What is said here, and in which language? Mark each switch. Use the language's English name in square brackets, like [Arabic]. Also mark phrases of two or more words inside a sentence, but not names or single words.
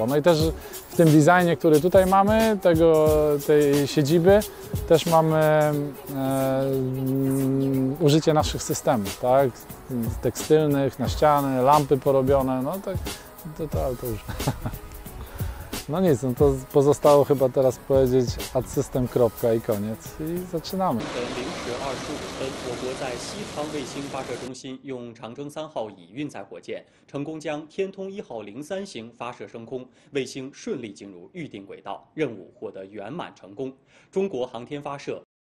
[Polish] No i też w tym designie, który tutaj mamy, tej siedziby, też mamy użycie naszych systemów, tak? Tekstylnych, na ściany, lampy porobione, no tak, to już. No nic, no to pozostało chyba teraz powiedzieć AdSystem. I koniec. I zaczynamy. [Chinese] 0 时25分，我国在西昌卫星发射中心用长征3号乙运载火箭成功将天通1号03型发射升空，卫星顺利进入预定轨道，任务获得圆满成功。中国航天发射